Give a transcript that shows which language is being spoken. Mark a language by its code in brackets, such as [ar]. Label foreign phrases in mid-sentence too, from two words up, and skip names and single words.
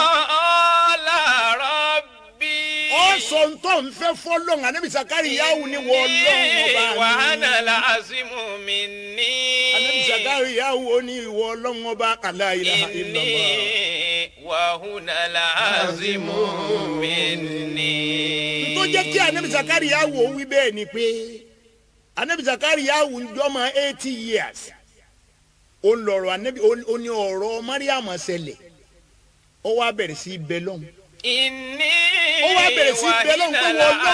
[ar] قال رب. [yo] ó sọ ntọ́ nfẹ́ fọlọ́n Ànábì Sàkáríyáwù ni wọ́n lọ́wọ́ ọba mi. [ar] وهن العظم مني. [yo] Ànábì Sàkáríyáwù ó ní ìwọ ọlọ́run ọba [ar] لا إله إلا الله. إني وهن العظم مني. [yo] tó jẹ́ kí Ànábì Sàkáríyáwù ó wí bẹ́ẹ̀ ni pé Ànábì Sàkáríyáwù ń jọmọ 80 years ó ń lọ̀rọ̀ Ànábì ó ní ọ̀rọ̀ Mariam ṣẹlẹ̀ ó wá bẹ̀rẹ̀ sí bẹ́lọ́n. inni ó wá bẹ̀rẹ̀ sí bẹ́lọ́n pé wọ́n lọ́hùn.